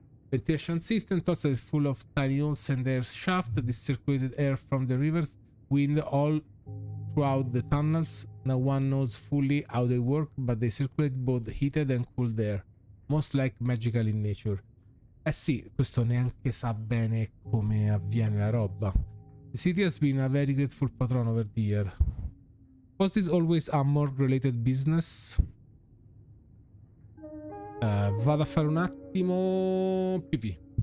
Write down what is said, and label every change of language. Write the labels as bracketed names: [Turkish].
[English] Ventilation system also is full of tiny holes and air shaft. This circulated air from the rivers wind all throughout the tunnels. No one knows fully how they work, but they circulate both heated and cooled air, most like magical in nature. [Italian] Eh sì, questo neanche sa bene come avviene la roba. [English] The city has been a very grateful patron over the year. Was this always a morgue related business? [Italian] Vado a fare un attimo pipì.